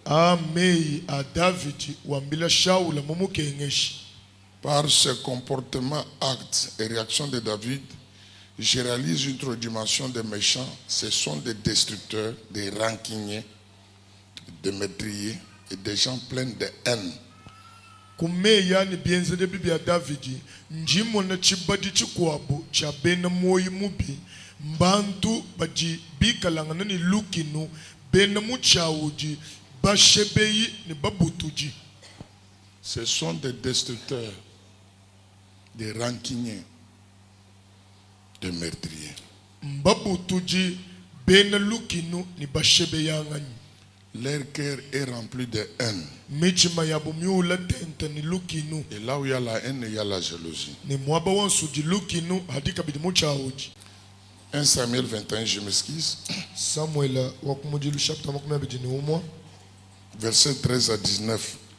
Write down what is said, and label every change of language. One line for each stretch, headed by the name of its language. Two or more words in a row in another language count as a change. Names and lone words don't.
French: Par ce comportement, actes et réactions de David, je réalise une autre dimension des méchants. Ce sont des destructeurs, des rancuniers, des meurtriers et des gens pleins de haine.
Luba-Lulua: Kumeya ni bienze de Biblia Davidi njimo na chibadi chikwabu cha bena moyi mubi mbantu baji bikalangana ni lukinu bena muchawuji bashebeyi ni babutuji.
French: Ce sont des destructeurs, des rancuniers, des meurtriers.
Luba-Lulua: Mbabutuji bena lukinu ni bashebeyangani.
French: Leur cœur est rempli de haine. Et là où il y a la haine, il y a la jalousie. 1 Samuel 21, je m'excuse. Verset 13 à 19.